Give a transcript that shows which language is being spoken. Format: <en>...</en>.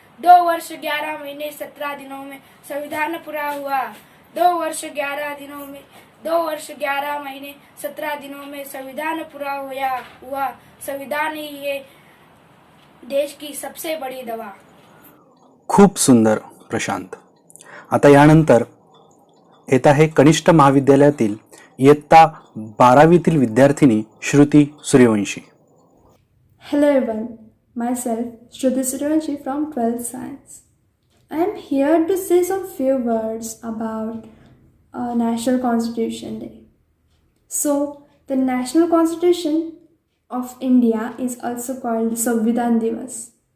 <hi>2 वर्ष 11 महीने 17 दिनों में संविधान पूरा हुआ। 2 वर्ष 11 महीने 17 दिनों में संविधान पूरा हुआ। संविधान ही है देश की सबसे बड़ी दवा।</hi> <mr>खूप सुंदर प्रशांत। आता यानंतर येत आहे कनिष्ठ महाविद्यालयातील इयत्ता 12वीतील विद्यार्थिनी Shruti Suryavanshi.</mr> <en>Hello everyone, myself Shruti Suryavanshi from 12th Science. I am here to say some few words about National Constitution Day. So, the National Constitution of India is also called Samvidhan Divas.</en>